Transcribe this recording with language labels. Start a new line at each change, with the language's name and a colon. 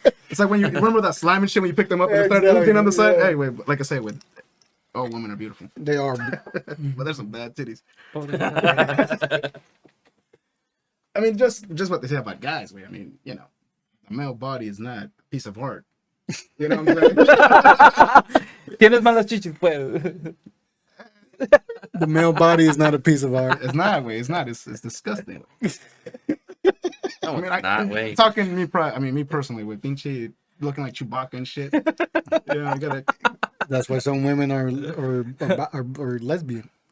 English: It's like when you remember that slime and shit when you pick them up and you start Exactly, looking on the side. yeah. Hey, wait, like I say, with all women are beautiful, They are. but there's some bad titties.
Spanish: Pobre.
English: I mean, just what they say about guys. I mean, a male body is not a piece of art. You know what I'm saying?
Spanish: Tienes malas chichis, pues.
English: The male body is not a piece of art. It's not, way. It's not. It's disgusting. No, I mean, not way. talking me personally, with pinche looking like Chewbacca and shit. I gotta. That's why some women are lesbian.